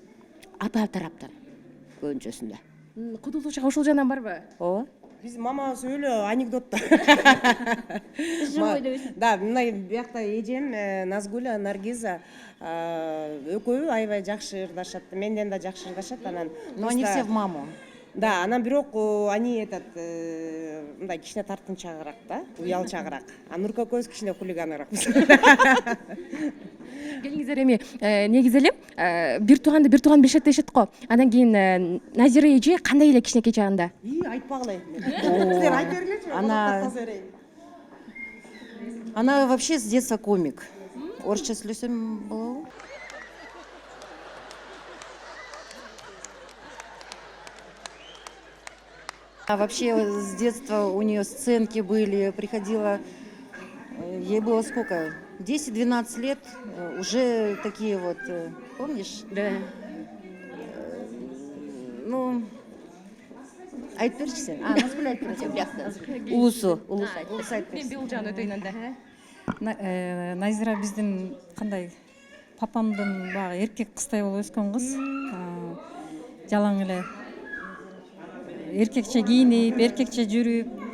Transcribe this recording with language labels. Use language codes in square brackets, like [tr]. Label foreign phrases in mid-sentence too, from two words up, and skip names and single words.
[ky] Апа тараптан көбүнчөсүндө. Куудулуучуга ошол жагынан барбы? Ооба. Биз мамабыз өлө анекдотто. Да, мына биякта эжем Назгуля, Наргиза экөө аябай жакшы ырдашат. Менден да жакшы ырдашат. Анан [ru] Но они все в маму. [ky] Да, анан бирок они мындай кичине тартынчагыраак да, уялчагыраак. А Нурка экөөбүз кичине хулиганыраакбыз. Келиңиздер эми негизи эле бир тууган билишет дешет го. Андан кийин Назира эже кандай эле кичинекей чагында? Айтпагыла. Силер айтып бергилечи. [ru] Она вообще с детства комик. [ky] Орысча сөйлөсөм болобу? [ru] А вообще с детства у нее сценки были, приходила, ей было сколько, 10-12 лет, уже такие вот, помнишь? Да. Ну, [ky] айтып берчи сен. Назгүл айтып берчи, биякта. Улусу айтып берсин. Бул жагын өтөйүн анда. Назира биздин кандай папамдын баягы эркек кыздай болуп өскөн кыз. Жалаң эле эркекче кийинип, эркекче жүрүп.